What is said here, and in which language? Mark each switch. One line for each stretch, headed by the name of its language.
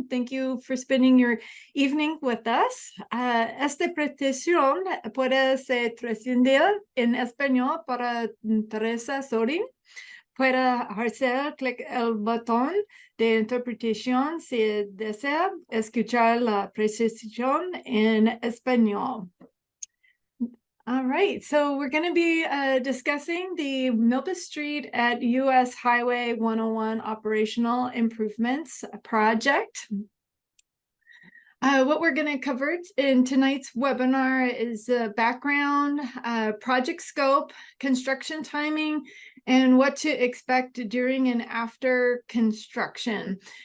English: Thank you for spending your evening with us.
Spanish: Esta petición puede ser transmitida en español para Teresa Sorin. Puede hacer clic el botón de interpretación si desea escuchar la presentación en español.
English: All right, so we're going to be discussing the Milpas Street at US Highway 101 Operational Improvements Project. What we're going to cover in tonight's webinar is background, project scope, construction timing, and what to expect during and after construction.